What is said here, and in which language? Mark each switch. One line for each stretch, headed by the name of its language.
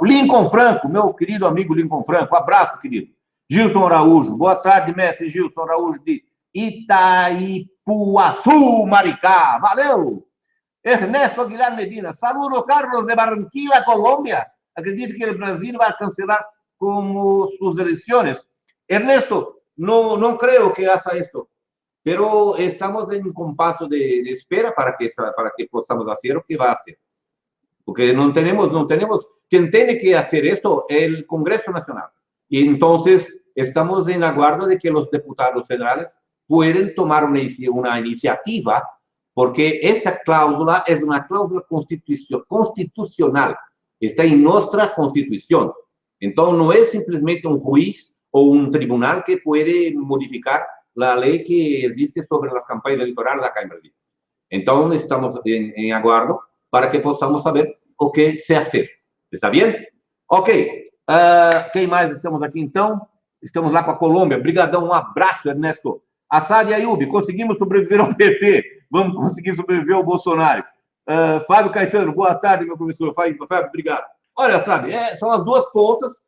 Portuguese: Lincoln Franco, meu querido amigo Lincoln Franco. Abraço, querido. Gilson Araújo. Boa tarde, mestre Gilson Araújo de Itaipuaçu, Maricá. Valeu!
Spanish: Ernesto Aguilar Medina. Saludo, Carlos de Barranquilla, Colômbia.
Portuguese: Acredito que o Brasil vai cancelar como suas eleições.
Spanish: Ernesto, no creo que haga esto, pero estamos en un compaso de espera para que podamos hacer lo que va a hacer. Porque no tenemos, quien tiene que hacer esto es el Congreso Nacional. Y entonces estamos en aguardo de que los diputados federales pueden tomar una iniciativa, porque esta cláusula es una cláusula constitucional, está en nuestra Constitución. Entonces no es simplemente un juez o un tribunal que puede modificar la ley que existe sobre las campañas electorales acá en Brasil. Entonces, estamos en aguardo para que podamos saber o que se hacer. ¿Está bien? Ok.
Portuguese: Quem mais estamos aqui, então? Estamos lá com a Colômbia. Obrigadão, um abraço, Ernesto. Assad e Ayub, conseguimos sobreviver ao PT. Vamos conseguir sobreviver ao Bolsonaro. Fábio Caetano, boa tarde, meu professor. Fábio, obrigado. Olha, sabe, são as duas pontas.